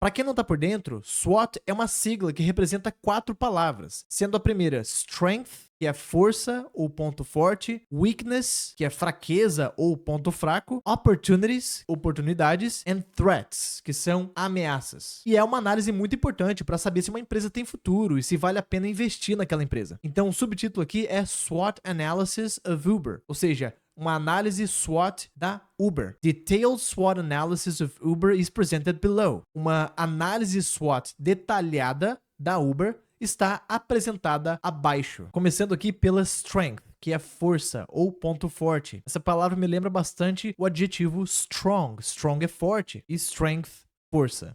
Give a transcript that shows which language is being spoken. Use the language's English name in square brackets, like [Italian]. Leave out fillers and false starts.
[Portuguese] Para quem não tá por dentro, SWOT é uma sigla que representa 4 palavras, sendo a primeira Strength, que é força ou ponto forte, weakness, que é fraqueza ou ponto fraco, opportunities, oportunidades, and threats, que são ameaças. E é uma análise muito importante para saber se uma empresa tem futuro e se vale a pena investir naquela empresa. Então o subtítulo aqui é [English] SWOT Analysis of Uber, [Portuguese] ou seja, uma análise SWOT da Uber. [English] Detailed SWOT Analysis of Uber is presented below. [Portuguese] Uma análise SWOT detalhada da Uber está apresentada abaixo. Começando aqui pela strength, que é força ou ponto forte. Essa palavra me lembra bastante o adjetivo strong. Strong é forte e strength, força.